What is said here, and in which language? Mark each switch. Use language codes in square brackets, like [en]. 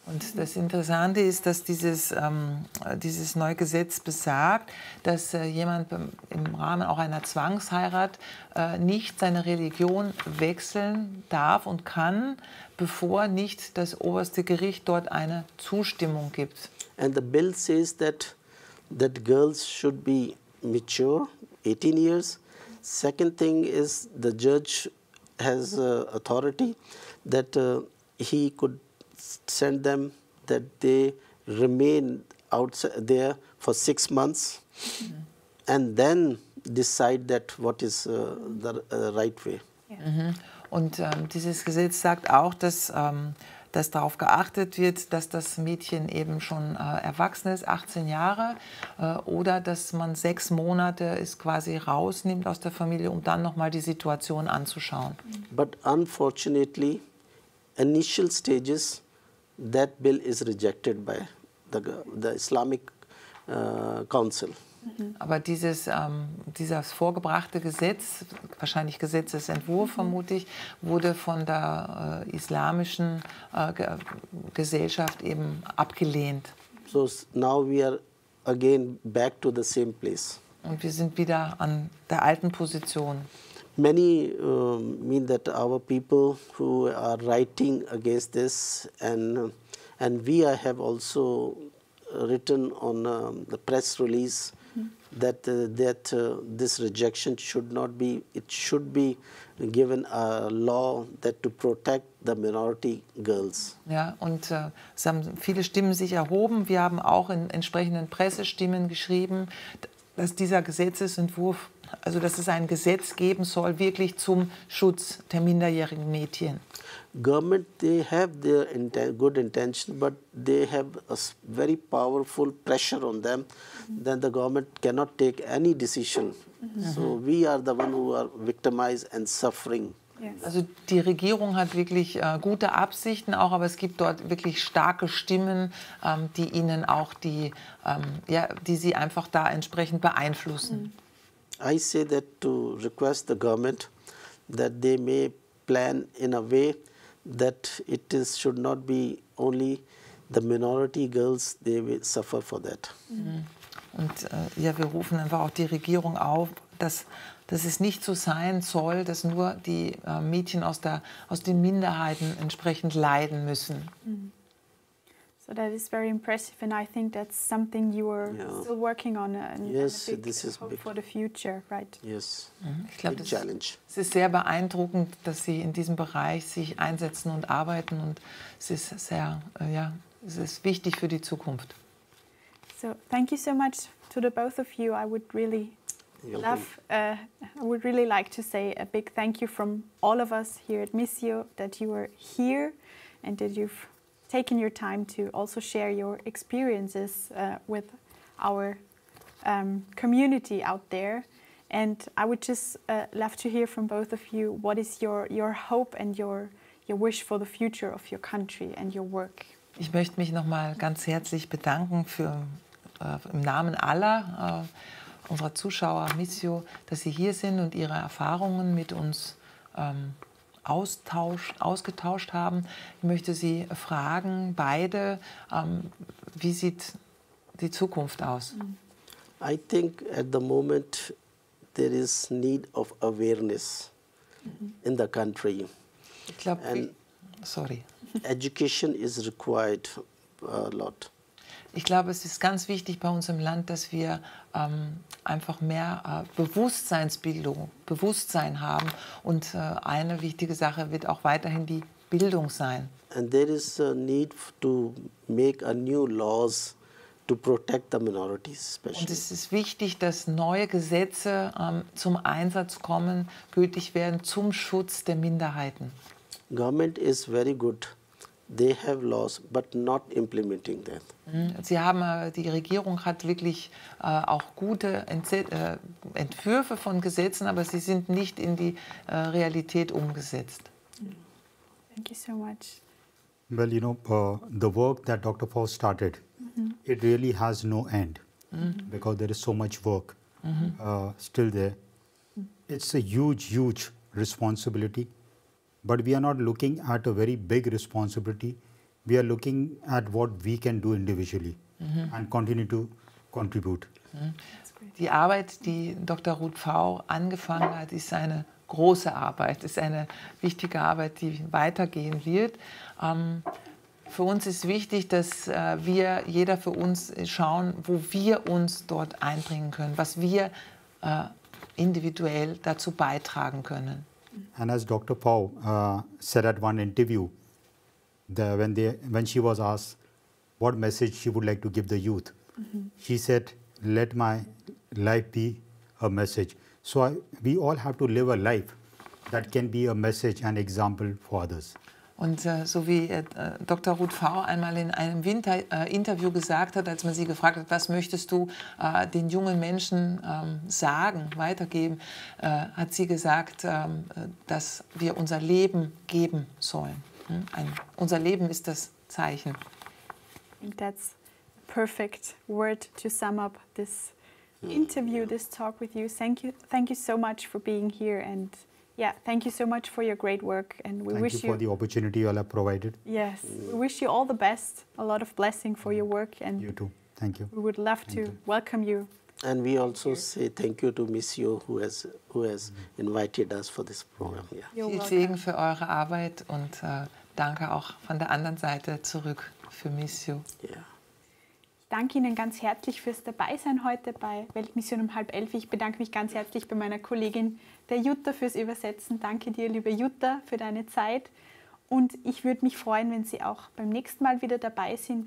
[de] Und das Interessante ist, dass dieses neue Gesetz besagt, dass jemand im Rahmen auch einer Zwangsheirat nicht seine Religion wechseln darf und kann, bevor nicht das oberste Gericht dort eine Zustimmung gibt. [en] And the bill says that girls should be mature, 18 years. Second thing is the judge has authority that he could send them that they remain outside there for 6 months and then decide that what is the right way. Mhm. [de] Und dieses Gesetz sagt auch, dass darauf geachtet wird, dass das Mädchen eben schon erwachsen ist, 18 Jahre, oder dass man 6 Monate es quasi rausnimmt aus der Familie, um dann nochmal die Situation anzuschauen. [en] But unfortunately, initial stages, that bill is rejected by the Islamic Council. [de] Aber dieses vorgebrachte Gesetz, wahrscheinlich Gesetzesentwurf vermute ich, wurde von der islamischen Gesellschaft eben abgelehnt. [en] So now we are again back to the same place. [de] Und wir sind wieder an der alten Position. [en] Many mean that our people who are writing against this and we have also written on the press release that this rejection should not be, it should be given a law that to protect the minority girls. [de] Ja, und es haben viele Stimmen sich erhoben. Wir haben auch in entsprechenden Pressestimmen geschrieben, dass dieser Gesetzesentwurf, also dass es ein Gesetz geben soll, wirklich zum Schutz der minderjährigen Mädchen. [en] Government, they have their good intention, but they have a very powerful pressure on them. Then the government cannot take any decision. So we are the one who are victimized and suffering. Yes. [de] Also die Regierung hat wirklich gute Absichten auch, aber es gibt dort wirklich starke Stimmen, die ihnen auch die sie einfach da entsprechend beeinflussen. [en] I say that to request the government that they may plan in a way that should not be only the minority girls, they will suffer for that. [de] Und wir rufen einfach auch die Regierung auf, dass es nicht so sein soll, dass nur die Mädchen aus den Minderheiten entsprechend leiden müssen. [en] So that is very impressive, and I think that's something you are still working on, and Yes, a big this is hope big. for the future, right? Yes, [de] Ich glaube, [en] big challenge. [de] es ist sehr beeindruckend, dass Sie in diesem Bereich sich einsetzen und arbeiten, und es ist es ist wichtig für die Zukunft. [en] So thank you so much to the both of you. I would really like to say a big thank you from all of us here at Missio that you are here and that you've taken your time to also share your experiences with our community out there. And I would just love to hear from both of you, what is your hope and your wish for the future of your country and your work? [de] Ich möchte mich nochmal ganz herzlich bedanken im Namen aller unserer Zuschauer Missio, dass Sie hier sind und Ihre Erfahrungen mit uns ausgetauscht haben. Ich möchte Sie fragen, beide, wie sieht die Zukunft aus? [en] I think at the moment there is need of awareness in the country. [de] Ich glaube, [en] And sorry. education is required a lot. [de] Ich glaube, es ist ganz wichtig bei uns im Land, dass wir einfach mehr Bewusstsein haben. Und eine wichtige Sache wird auch weiterhin die Bildung sein. [en] And there is a need to make a new laws to protect the minorities [de] Und [en] especially. [de] es ist wichtig, dass neue Gesetze zum Einsatz kommen, gültig werden zum Schutz der Minderheiten. [en] Government is very good. They have laws, but not implementing them. [de] Die Regierung hat wirklich auch gute Entwürfe von Gesetzen, aber sie sind nicht in die Realität umgesetzt. [en] Thank you so much. Well, the work that Dr. Paul started, it really has no end because there is so much work still there. It's a huge, huge responsibility, but we are not looking at a very big responsibility. We are looking at what we can do individually and continue to contribute. [de] Die Arbeit, die Dr. Ruth V. angefangen hat, ist eine große Arbeit, ist eine wichtige Arbeit, die weitergehen wird. Für uns ist wichtig, dass jeder für uns schauen, wo wir uns dort einbringen können, was wir individuell dazu beitragen können. [en] And as Dr. Paul said at one interview, when she was asked what message she would like to give the youth, she said, "Let my life be a message." So we all have to live a life that can be a message and example for others. [de] Und so wie Dr. Ruth V. einmal in einem Interview gesagt hat, als man sie gefragt hat, was möchtest du den jungen Menschen sagen, weitergeben, hat sie gesagt, dass wir unser Leben geben sollen. Unser Leben ist das Zeichen. [en] I think that's a perfect word to sum up this interview, this talk with you. Thank you so much for being here, and thank you so much for your great work. And we wish Thank you for the opportunity you all have provided. Yes, we wish you all the best, a lot of blessing for your work, and You too. Thank you. we would love to welcome you. And we also say thank you to Missio who has invited us for this program. Yeah. You're [de] Viel [en] welcome. [de] Segen für eure Arbeit und danke auch von der anderen Seite zurück für Missio. [en] Yeah. [de] Ich danke Ihnen ganz herzlich fürs Dabeisein heute bei Weltmission um 10:30. Ich bedanke mich ganz herzlich bei meiner Kollegin, der Jutta, fürs Übersetzen. Danke dir, liebe Jutta, für deine Zeit. Und ich würde mich freuen, wenn Sie auch beim nächsten Mal wieder dabei sind.